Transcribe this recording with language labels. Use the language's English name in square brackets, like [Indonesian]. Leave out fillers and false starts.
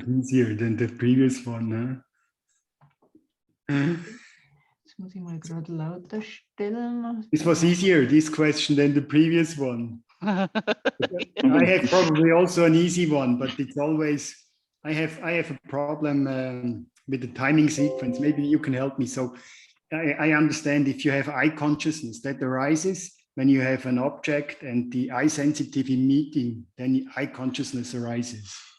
[English] was easier than the previous one. [German] Jetzt muss ich mal gerade lauter stellen. [English] This was easier, this question, than the previous one. I have probably also an easy one, but it's always, I have a problem with the timing sequence. Maybe you can help me. So I understand if you have eye consciousness that arises when you have an object and the eye sensitivity meeting, then eye consciousness arises.